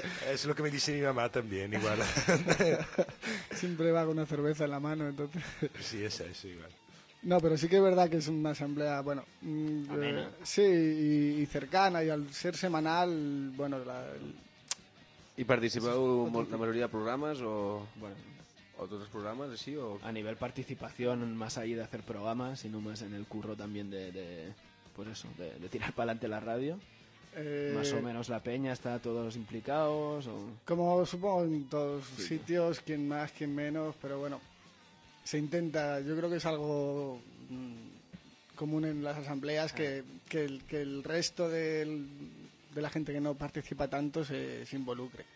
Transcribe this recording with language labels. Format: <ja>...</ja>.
<es>Es lo que me dice mi mamá también, igual. Siempre va con una cerveza en la mano, entonces... Sí, es eso, igual. No, pero sí que es verdad que es una asamblea, bueno... sí, y cercana, y al ser semanal, bueno...</es> <ca>I participeu la majoria de programes o, bueno, o tots els programes així? O... A nivell participació, més allà de fer programes i només en el curro també de,</ca> <es>pues eso, de tirar para adelante</es> <ca>la ràdio.</ca> <es>Más o menos la peña está todos implicados. O... Como supongo en todos sitios, quien más, quien menos, pero bueno, se intenta, yo creo que es algo común en las asambleas que el resto de la gente que no participa tanto se involucre.</es>